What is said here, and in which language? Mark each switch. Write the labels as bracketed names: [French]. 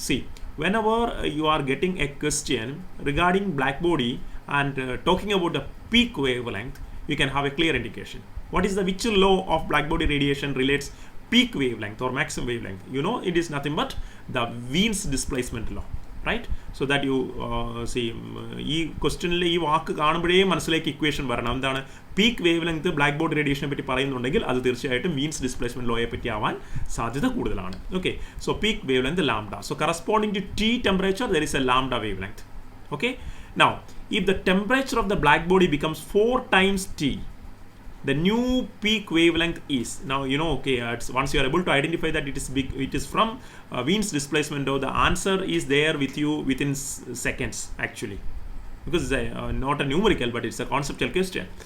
[English] See, whenever you are getting a question regarding black body and talking about the peak wavelength, you can have a clear indication. What is the which law of black body radiation relates peak wavelength or maximum wavelength? You know, it is nothing but the Wien's displacement law, right? So that you see, this question [Malayalam] ഈ വാക്ക് കാണുമ്പോഴേ മനസ്സിലേക്ക് equation വരണം. എന്താണ് peak wave length black body റേഡിയേഷനെ പറ്റി പറയുന്നുണ്ടെങ്കിൽ അത് തീർച്ചയായിട്ടും means displacement ലോയെ പറ്റി ആവാൻ സാധ്യത കൂടുതലാണ്. [English] Okay, so peak wave length lambda. So corresponding to T temperature there is a lambda wavelength. Okay, now if the temperature of the black body becomes 4 times T, the new peak wavelength is, now you know, okay, once you are able to identify that it is from Wien's displacement, the answer is there with you within seconds actually, because it's not a numerical but it's a conceptual question.